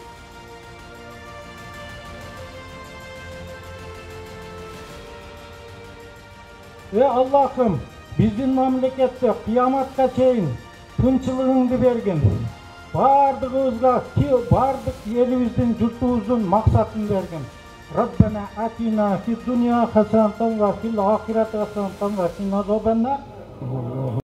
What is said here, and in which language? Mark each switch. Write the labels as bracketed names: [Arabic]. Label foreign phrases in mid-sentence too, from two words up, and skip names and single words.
[Kyrgyz] Аллахым, биздин мамлекетте кыяматка чейин тынччылыгыңды бергин. Бардыгыбызга, бардык элибиздин, журтубуздун максатын бергин. [Arabic] ربنا آتنا في الدنيا حسنة وفي الآخرة حسنة وقنا عذاب النار.